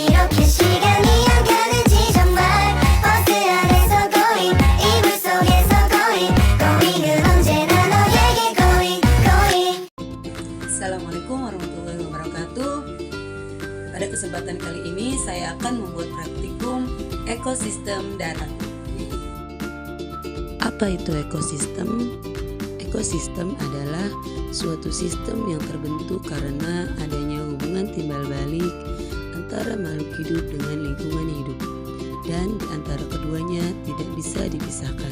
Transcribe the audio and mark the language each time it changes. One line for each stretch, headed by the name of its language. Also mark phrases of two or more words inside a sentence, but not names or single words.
Korean: 그 시간이 안 가는지 정말 버스 안에서 going 이불 속에서
English: going going
Korean: 은 언제나 너에게
English: going going.
Arabic: السلام عليكم ورحمة الله وبركاته.
Indonesian: Pada kesempatan kali ini saya akan membuat praktikum ekosistem darat. Apa itu ekosistem? Ekosistem adalah suatu sistem yang terbentuk karena adanya hubungan timbal balik antara makhluk hidup dengan lingkungan hidup, dan di antara keduanya tidak bisa dipisahkan.